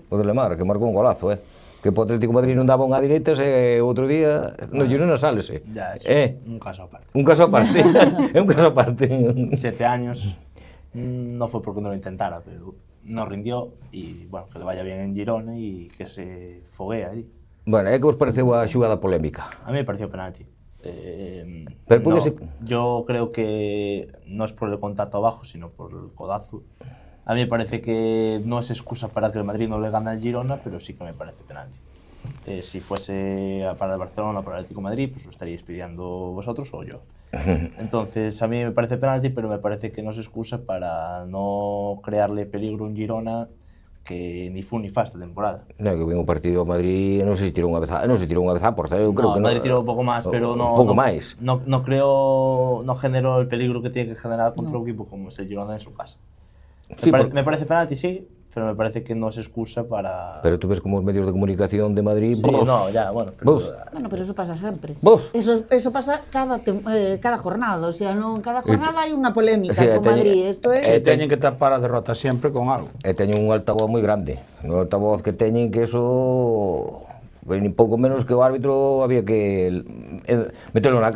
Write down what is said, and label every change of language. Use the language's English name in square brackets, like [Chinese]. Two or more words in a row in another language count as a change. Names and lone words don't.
[Galician] O de Lemar, que marcou un golazo, que po Atlético Madrid non daba unha direita, e outro día no Girona sálese. [Spanish] Ya, un caso aparte. [Galician] Un caso aparte, é un caso aparte. 7 años, no foi porque non lo intentara, [Spanish] pero no rindió, [Galician] e, bueno, [Spanish] que le vaya bien [Galician] en Girona e que se foguee allí. Bueno, é que vos pareceu a xugada polémica? [Spanish] A mí me pareció penalti. Pero no, yo creo que no es por el contacto abajo, sino por el codazo. A mí me parece que no es excusa para que el Madrid no le gane al Girona, pero sí que me parece penalti. Si fuese para el Barcelona o para el Atlético de Madrid, pues lo estaríais pidiendo vosotros o yo. Entonces, a mí me parece penalti, pero me parece que no es excusa para no crearle peligro a un Girona que ni fu ni fa esta temporada. [Galician] Non, que vin o partido ao Madrid, non sei se tirou unha vez a porta, eu creo que Madrid tirou un pouco máis, pero un pouco máis. [Spanish] No creo, no generó el peligro que tiene que generar contra un equipo como es el Girona en su casa. Sí, Me parece penalti, sí, pero me parece que no se excusa para... Pero tú ves como os medios de comunicación de Madrid... Sí, no, ya, bueno, pero... Bueno, pero eso pasa sempre. Buf. Eso pasa cada jornada, o sea, [Galician] non cada jornada hai unha polémica [Spanish] Sí, [Galician] con Madrid. Isto é E teñen que tapar a derrota sempre con algo. E teñen un altavoz moi grande. Un altavoz que teñen que eso... Pues, ni pouco menos que o árbitro había que metelo na